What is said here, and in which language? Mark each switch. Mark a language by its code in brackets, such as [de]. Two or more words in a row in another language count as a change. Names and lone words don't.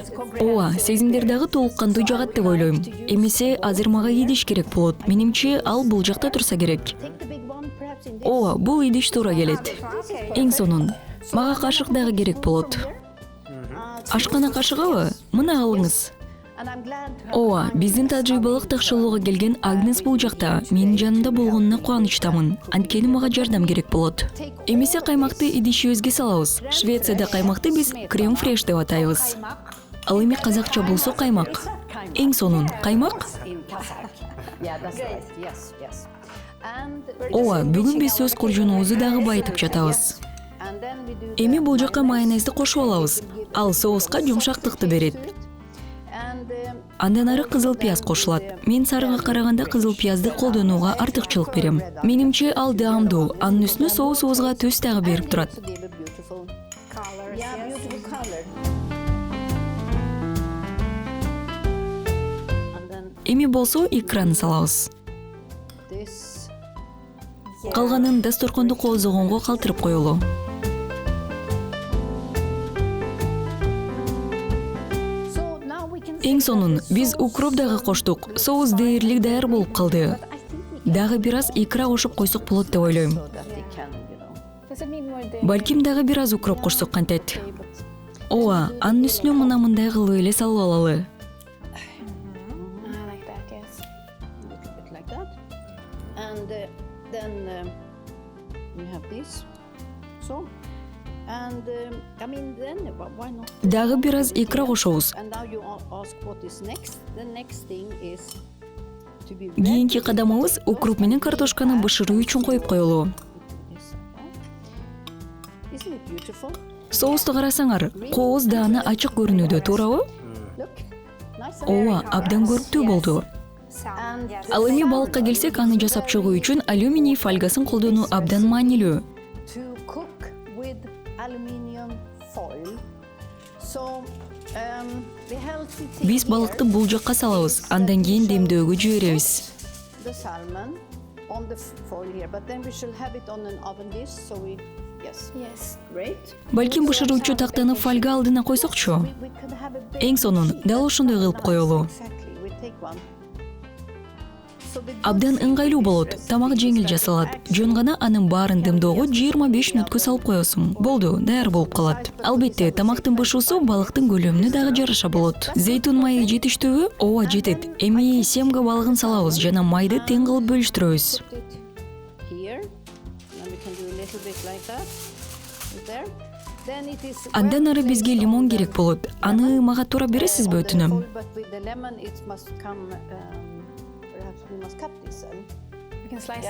[ky] Ооба, сезимдер дагы толук кандуу жагат деп ойлойм. Эмесе азыр мага идиш керек болот. Менимче ал бул жакта турса керек. Ооба, бул идиш туура келет. Эң сонун, мага кашык дагы керек болот. Ашкана кашыгыбы? Мына алыңыз. [en] And I'm glad to have [ky] Ооба, биздин тажрыйбалык такшылууга келген Агнес бул жакта менин жанымда болгонуна кубанычтамын. Анткени мага жардам керек болот. Эмесе каймакты идишибизге салабыз. Швецияда каймакты биз [fr] crème fraîche [ky] деп атайбыз. Ал эми казакча болсо каймак. Эң сонун каймак. [en] in Kazakh. Yeah, that's right. Yes, yes. And [ky] Ооба, бүгүн биз сөз куржунубузду дагы байытып жатабыз. [en] and then we do [ky] Эми бул жака майонезди кошуп алабыз. Ал соуска жумшактыкты берет. [en] and [ky] Андан ары кызыл пияз кошулат. Мен сарыга караганда кызыл пиязды колдонууга артыкчылык берем. Менимче ал даамдуу. Анын үстүнө соусубузга түс дагы берип турат. [en] to give a beautiful color. Yeah, beautiful color. And then [ky] Эми болсо икраны салабыз. [en] this. [ky] Калганын дасторконду коозогонго калтырып коелу. [en] So now we can. [ky] Эң сонун биз укроп дагы коштук. Соус дээрлик даяр болуп калды. [en] I think we [ky] Дагы бир аз икра кошуп койсок болот деп ойлойм. [en] so that we can, you know. Does it need more dairy? [ky] Балким дагы бир аз укроп кошсок кантет. [en] But [ky] Ооба, анын үстүнө мындай кылып эле салып алалы. [en] I like that, yes. A little bit like that. And then we have this. So, and I mean, then why not? Дагы бир аз икра кошобуз. And now you ask what is next. The next thing is to be [ky] Кийинки кадамыбыз укроп менен картошканы бышыруу үчүн коюп коелу. [en] Isn't it beautiful? [ky] Соусту карасаңар, кооз дааны ачык көрүнүүдө, туурабы? [en] Look, nice. [ky] Ооба, абдан көрктүү болду. [en] And [ky] Ал эми балыкка келсек, аны жасап чыгуу үчүн алюминий фольгасын колдонуу абдан маанилүү. [en] to cook with aluminium foil. So, the healthy thing [ky] Биз балыкты бул жакка салабыз, андан кийин демдөөгө жиберебиз. [en] the salmon on the foil here, but then we shall have it on an oven dish. So we, yes, Yes. great. [ky] Балким бышыруучу тактаны фольга алдына койсокчу. [en] We could have a big. [ky] Эң сонун, дал ошондой кылып коелу. [en] Exactly. We take one. So the [ky] Абдан ыңгайлуу болот, тамак жеңил жасалат. Жөн гана анын баарын демдөөгө 25 мүнөткө салып коесуң. Болду, даяр болуп калат. Албетте, тамактын бышуусу балыктын көлөмүнө дагы жараша болот. Зейтун майы жетиштүүбү? Ооба, жетет. Эми семга балыгын салабыз жана майды тең кылып бөлүштүрөбүз. [en] put it here. Then we can do a little bit like that. Right there. Then it is. [ky] Андан ары бизге лимон керек болот. Аны мага туура бересизби, өтүнөм? [en] But with the lemon, it must come. Perhaps we must cut this. We can slice